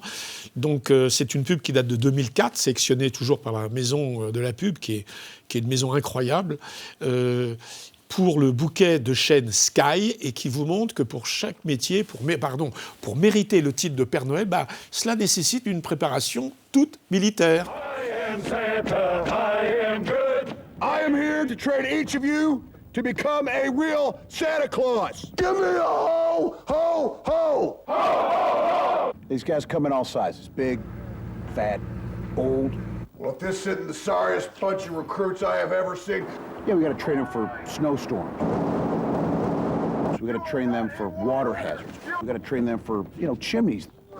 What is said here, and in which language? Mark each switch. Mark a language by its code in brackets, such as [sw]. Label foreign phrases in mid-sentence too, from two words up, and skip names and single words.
[fr] Donc c'est une pub qui date de 2004, sélectionnée toujours par la Maison de la Pub, qui est une maison incroyable. Pour le bouquet de chaîne Sky et qui vous montre que pour chaque métier, pour mériter le titre de Père Noël, cela nécessite une préparation toute militaire. [en] I am Santa, I am good. I am here to train each of you to become a real Santa Claus. Give me a ho, ho, ho. Ho, ho, ho. These guys come in all sizes, big, fat, old. Well, if this isn't the sorriest bunch of recruits I have ever seen. Yeah, we got to train them for snowstorms. So we got to train them for water hazards. We got to train them for, chimneys.